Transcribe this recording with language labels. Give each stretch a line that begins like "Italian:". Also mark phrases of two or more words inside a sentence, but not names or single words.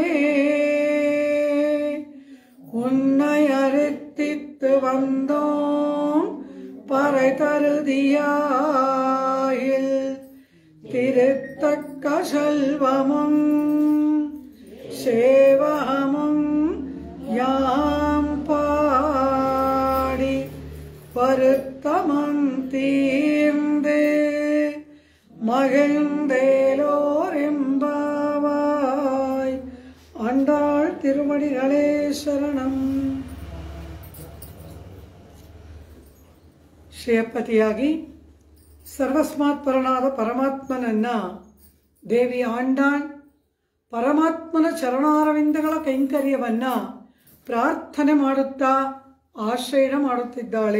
Tamil: உன்னை அறுத்தித்து வந்தோம் பறை தருதியாயில் திருத்தக்க செல்வமும் சேவகமும் யாம் பாடி வருத்தமம் தீர்ந்து மகிழ்ந்தேலோர் எம்பாவாய். ஆண்டாள் திருவடிகளே சரணம்.
Kannada: ಶ್ರೇಯಪತಿಯಾಗಿ ಸರ್ವಸ್ಮಾತ್ ಪರನಾದ ಪರಮಾತ್ಮನನ್ನ ದೇವಿ ಆಂಡಾಳ್ ಪರಮಾತ್ಮನ ಚರಣಾರವಿಂದಗಳ ಕೈಂಕರ್ಯವನ್ನ ಪ್ರಾರ್ಥನೆ ಮಾಡುತ್ತಾ ಆಶ್ರಯಣ ಮಾಡುತ್ತಿದ್ದಾಳೆ.